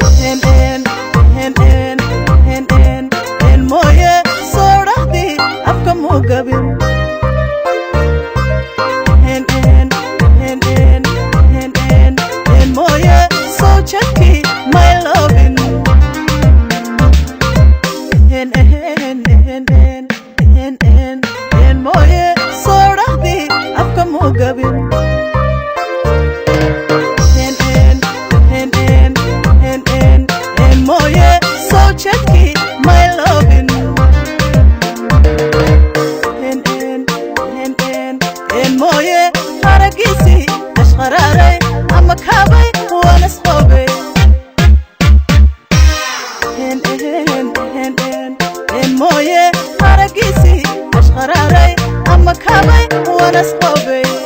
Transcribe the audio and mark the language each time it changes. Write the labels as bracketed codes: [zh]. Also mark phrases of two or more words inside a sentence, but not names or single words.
[so] En, en, en, en, en, en, en mooye, soo dhahdii afka muu gabin. En, en, en, en, en, en, en mooye, soo jadkii [en] my lovin. [so] En, en, en, en, en, en, en mooye, soo dhahdii afka muu gabin. En, en, en, en, en, en, en mooye, soo jadkii [en] my lovin. [so] En, en, en, en, en mooye, araggiisii ashqaraaray ama kaabay waan isqoobay. En, en, en, en, en mooye, araggiisii ashqaraaray ama kaabay waan isqoobay.